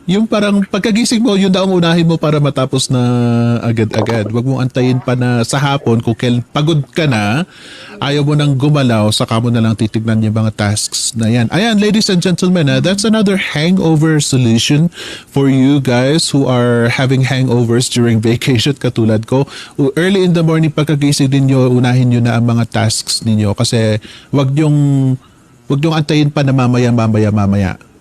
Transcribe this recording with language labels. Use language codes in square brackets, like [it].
[tl] Yung parang pagkagising mo, yun na ang unahin mo para matapos na agad-agad. Huwag mong antayin pa na sa hapon kung pagod ka na, ayaw mo nang gumalaw, saka mo na lang titignan yung mga tasks na yan. [en] Ayan, ladies and gentlemen, that's another hangover solution for you guys who are having hangovers during vacation [tl] katulad ko. Early in the morning, pagkagising ninyo, unahin nyo na ang mga tasks ninyo kasi wag nyong antayin pa na mamaya.